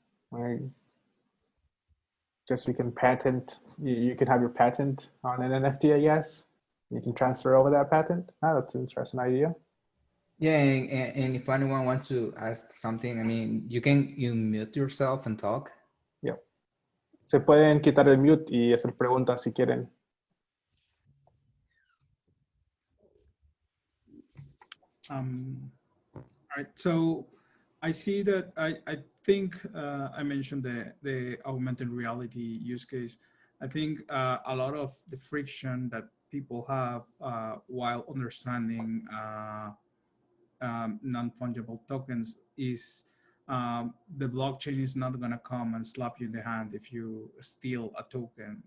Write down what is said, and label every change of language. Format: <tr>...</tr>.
<en>Right. Just you can patent, you can have your patent on an NFT, I guess. You can transfer over that patent. Ah, that's an interesting idea. Yeah, and if anyone wants to ask something, I mean, you mute yourself and talk. Yeah.</en> <es>Se pueden quitar el mute y hacer preguntas si quieren.</es> <en>All right, so I see that I think I mentioned the augmented reality use case. I think a lot of the friction that people have while understanding non-fungible tokens is the blockchain is not going to come and slap you in the hand if you steal a token.</en>